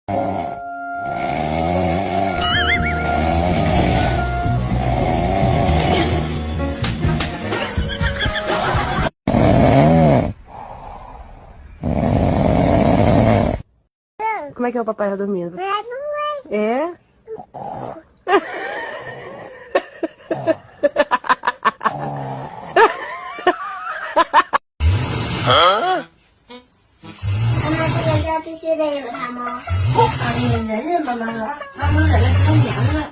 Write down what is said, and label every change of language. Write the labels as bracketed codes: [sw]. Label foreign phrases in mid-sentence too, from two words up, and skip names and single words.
[pt] Como é que é o papai dormindo? É? [zh] 妈妈，这个家必须得有它吗？你忍忍吧，妈妈，妈妈忍了3年了。